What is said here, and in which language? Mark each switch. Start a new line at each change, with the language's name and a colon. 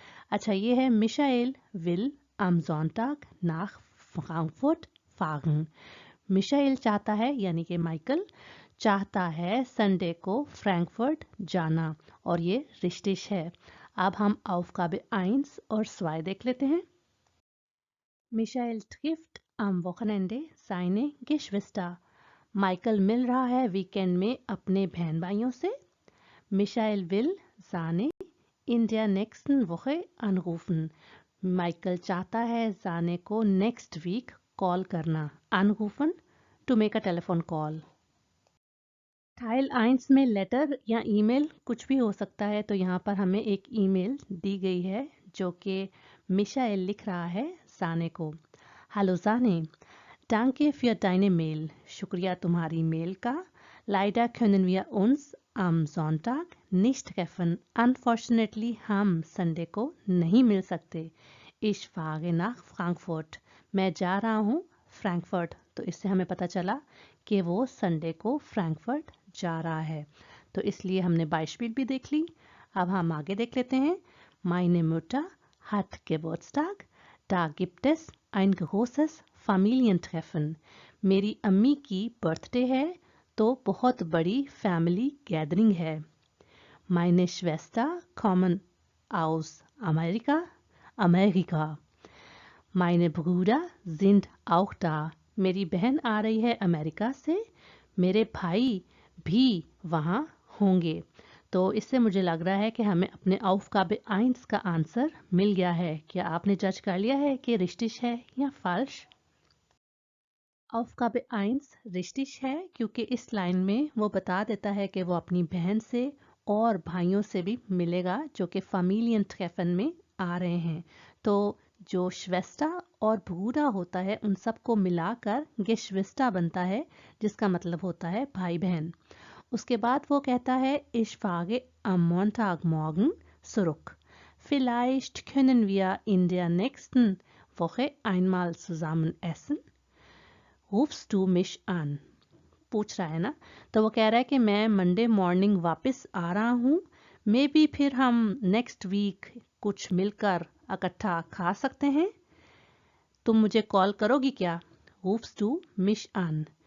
Hindi: अच्छा, ये है
German: मिशाएल विल am Sonntag nach Frankfurt fahren।
Hindi: मिशाएल चाहता है, यानी कि माइकल चाहता है संडे को फ्रैंकफर्ट जाना, और ये रिश्तिश है। अब हम Aufgabe 1 और 2 देख लेते हैं।
German: मिशाएल trifft am Wochenende seine Geschwister।
Hindi: Michael मिल रहा है वीकेंड में अपने बहन भाइयों से।
German: Michael will Sane in der nächsten Woche anrufen।
Hindi: Michael चाहता है जाने को नेक्स्ट वीक कॉल करना।
English: anrufen to make a telephone call।
Hindi: Tile 1 में लेटर या ईमेल कुछ भी हो सकता है, तो यहाँ पर हमें एक ईमेल दी गई है जो कि मिशाएल लिख रहा है जाने को।
German: हेलो जाने, danke für deine Mail।
Hindi: शुक्रिया तुम्हारी मेल का।
German: Leider können wir uns am Sonntag nicht treffen।
Hindi: Unfortunately हम संडे को नहीं मिल सकते।
German: Ich fahre nach Frankfurt।
Hindi: मैं जा रहा हूँ फ्रैंकफर्ट। तो इससे हमें पता चला कि वो संडे को फ्रैंकफर्ट जा रहा है, तो इसलिए हमने बाइस्पील भी देख ली। अब हम आगे देख लेते हैं।
German: Meine Mutter hat Geburtstag। Da gibt es ein großes Familientreffen।
Hindi: मेरी अम्मी की बर्थडे है तो बहुत बड़ी फैमिली गैदरिंग है।
German: Meine Schwester kommen aus Amerika। Meine Brüder sind auch da।
Hindi: मेरी बहन आ रही है अमेरिका से, मेरे भाई भी वहाँ होंगे। तो इससे मुझे लग रहा है कि हमें अपने Aufgabe 1 का आंसर मिल गया है। क्या आपने जज कर लिया है कि रिश्तिश है या फाल्श? Aufgabe 1 रिश्तिश है क्योंकि इस लाइन में वो बता देता है कि वो अपनी बहन से और भाइयों से भी मिलेगा जो कि Familientreffen में आ रहे हैं। तो जो श्वेस्टा और भूरा होता है उन सबको मिलाकर गेश्विस्टा बनता है, जिसका मतलब होता है भाई बहन। उसके बाद वो कहता है
German: Ich fahre am Montagmorgen zurück। Vielleicht können wir in der nächsten Woche einmal zusammen essen। Rufst du mich an।
Hindi: पूछ रहा है ना, तो वो कह रहा है कि मैं मंडे मॉर्निंग वापस आ रहा हूँ, मे बी फिर हम नेक्स्ट वीक कुछ मिलकर इकट्ठा खा सकते हैं। तुम मुझे कॉल करोगी क्या?
German: Rufst du mich an।